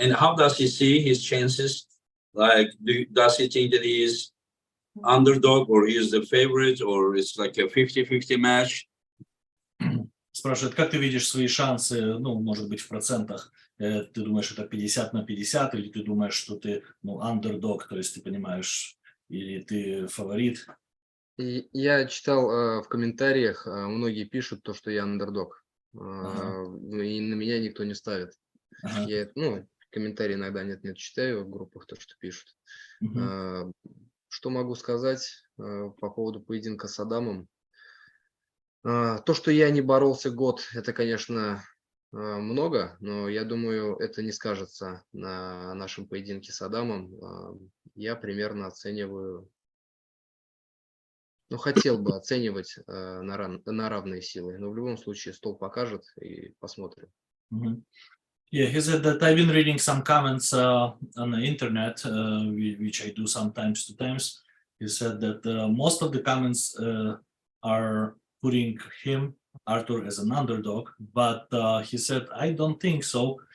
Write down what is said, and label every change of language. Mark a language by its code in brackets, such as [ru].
[en] And how does he see his chances? Like, does he think that he is underdog or he is the favorite, or it's like a 50-50 match? [ru] Спрашивает, как ты видишь свои шансы, ну, может быть, в процентах? Ты думаешь, это 50 на 50, или ты думаешь, что ты, ну, underdog, то есть ты понимаешь, или ты фаворит? И я читал в комментариях, многие пишут то, что я андердог, и на меня никто не ставит. Я, ну, комментарии иногда нет читаю в группах, то, что пишут. Что могу сказать по поводу поединка с Адамом? То, что я не боролся год, это, конечно, много, но я думаю, это не скажется на нашем поединке с Адамом. Я примерно оцениваю, ну, хотел бы оценивать на равные силы, но в любом случае стол покажет и посмотрим. [en] Yeah, he said that I've been reading some comments on the internet, which I do sometimes to times. He said that most of the comments are putting him, Artur, as an underdog, but he said, I don't think so.